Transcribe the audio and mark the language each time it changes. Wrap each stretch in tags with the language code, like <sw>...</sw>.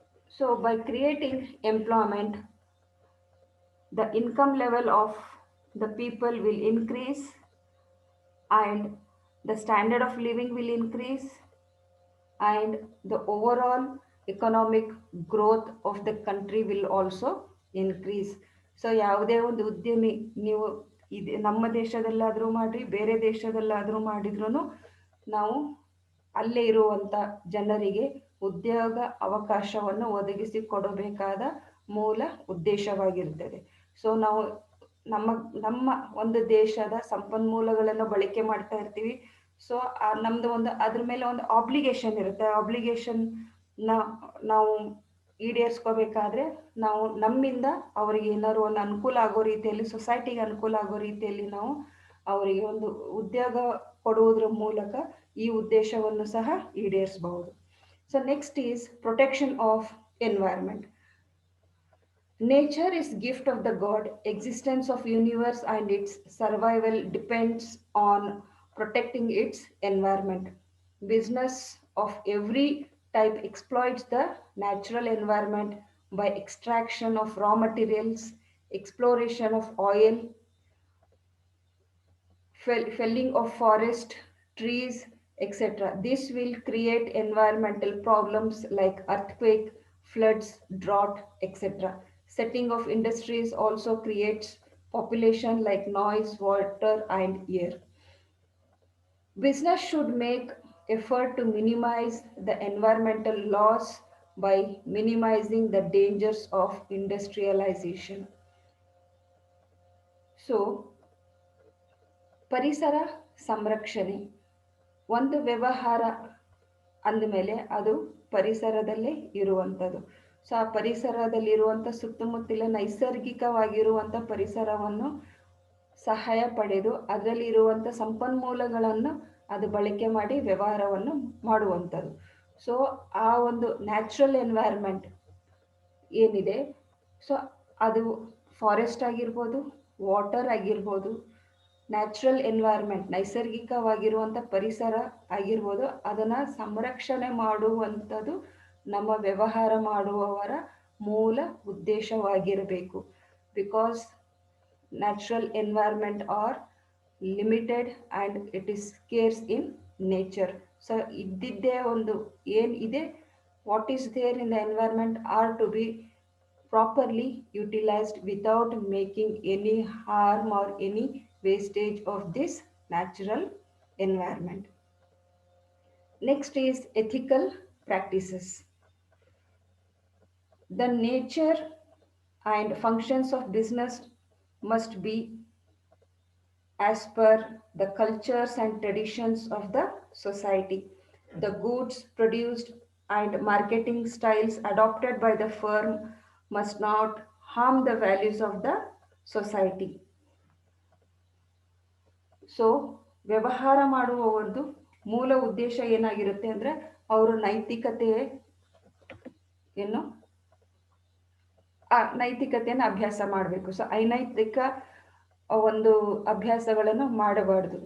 <en>So by creating employment, the income level of the people will increase and the standard of living will increase and the overall economic growth of the country will also increase.</en> <kn>So ಯಾವುದೇ ಒಂದು ಉದ್ಯಮಿ ನೀವು ಇದು ನಮ್ಮ ದೇಶದಲ್ಲಾದರೂ ಮಾಡಿರಿ, ಬೇರೆ ದೇಶದಲ್ಲಾದರೂ ಮಾಡಿದ್ರೂ ನಾವು ಅಲ್ಲೇ ಇರುವಂಥ ಜನರಿಗೆ ಉದ್ಯೋಗ ಅವಕಾಶವನ್ನು ಒದಗಿಸಿ ಕೊಡಬೇಕಾದ ಮೂಲ ಉದ್ದೇಶವಾಗಿರ್ತದೆ. ಸೊ ನಾವು ನಮ್ಮ ನಮ್ಮ ಒಂದು ದೇಶದ ಸಂಪನ್ಮೂಲಗಳನ್ನು ಬಳಕೆ ಮಾಡ್ತಾ ಇರ್ತೀವಿ. ಸೊ ನಮ್ಮದು ಒಂದು ಅದ್ರ ಮೇಲೆ ಒಂದು ಆಬ್ಲಿಗೇಷನ್ ಇರುತ್ತೆ. ಆಬ್ಲಿಗೇಷನ್ನ ನಾವು ಈಡೇರಿಸ್ಕೋಬೇಕಾದ್ರೆ ನಾವು ನಮ್ಮಿಂದ ಅವರಿಗೆ ಏನಾದ್ರು ಒಂದು ಅನುಕೂಲ ಆಗೋ ರೀತಿಯಲ್ಲಿ, ಸೊಸೈಟಿಗೆ ಅನುಕೂಲ ಆಗೋ ರೀತಿಯಲ್ಲಿ ನಾವು ಅವರಿಗೆ ಒಂದು ಉದ್ಯೋಗ ಕೊಡುವುದರ ಮೂಲಕ ಈ ಉದ್ದೇಶವನ್ನು ಸಹ ಈಡೇರಿಸಬಹುದು.</kn> <en>So next is protection of environment. Nature is gift of the God. Existence of universe and its survival depends on protecting its environment. Business of every type exploits the natural environment by extraction of raw materials, exploration of oil, felling of forest, trees, etc. This will create environmental problems like earthquake, floods, drought, etc. Setting of industries also creates population like noise, water, and air. Business should make effort to minimize the environmental loss by minimizing the dangers of industrialization.</en> <kn>So, ಪರಿಸರ ಸಂರಕ್ಷಣೆ ಒಂದು ವ್ಯವಹಾರ ಅಂದಮೇಲೆ ಅದು ಪರಿಸರದಲ್ಲೇ ಇರುವಂಥದ್ದು. So ಆ ಪರಿಸರದಲ್ಲಿರುವಂಥ ಸುತ್ತಮುತ್ತಲ ನೈಸರ್ಗಿಕವಾಗಿರುವಂಥ ಪರಿಸರವನ್ನು ಸಹಾಯ ಪಡೆದು ಅದರಲ್ಲಿ ಇರುವಂಥ ಸಂಪನ್ಮೂಲಗಳನ್ನು ಅದು ಬಳಕೆ ಮಾಡಿ ವ್ಯವಹಾರವನ್ನು ಮಾಡುವಂಥದ್ದು. ಸೊ ಆ ಒಂದು ನ್ಯಾಚುರಲ್ ಎನ್ವೈರ್ಮೆಂಟ್ ಏನಿದೆ, ಸೊ ಅದು ಫಾರೆಸ್ಟ್ ಆಗಿರ್ಬೋದು, ವಾಟರ್ ಆಗಿರ್ಬೋದು, ನ್ಯಾಚುರಲ್ ಎನ್ವೈರ್ಮೆಂಟ್ ನೈಸರ್ಗಿಕವಾಗಿರುವಂಥ ಪರಿಸರ ಆಗಿರ್ಬೋದು, ಅದನ್ನು ಸಂರಕ್ಷಣೆ ಮಾಡುವಂಥದ್ದು ನಮ್ಮ ವ್ಯವಹಾರ ಮಾಡುವವರ ಮೂಲ ಉದ್ದೇಶವಾಗಿರಬೇಕು.</kn> <en>Because natural environment are limited and it is scarce in nature. So</en> <kn>ಇದ್ದಿದ್ದೇ ಒಂದು ಏನಿದೆ,</kn> <en>What is there in the environment are to be properly utilized without making any harm or any wastage of this natural environment. Next is ethical practices. The nature and functions of business must be as per the cultures and traditions of the society. The goods produced and marketing styles adopted by the firm must not harm the values of the society.</en> <kn>So ವ್ಯವಹಾರ ಮಾಡುವವರದು ಮೂಲ ಉದ್ದೇಶ ಏನಾಗಿರುತ್ತೆ ಅಂದರೆ ಅವರು ನೈತಿಕತೆ ಏನು ನೈತಿಕತೆಯನ್ನು ಅಭ್ಯಾಸ ಮಾಡಬೇಕು. ಸೊ ಅನೈತಿಕ ಒಂದು ಅಭ್ಯಾಸಗಳನ್ನು ಮಾಡಬಾರ್ದು.</kn>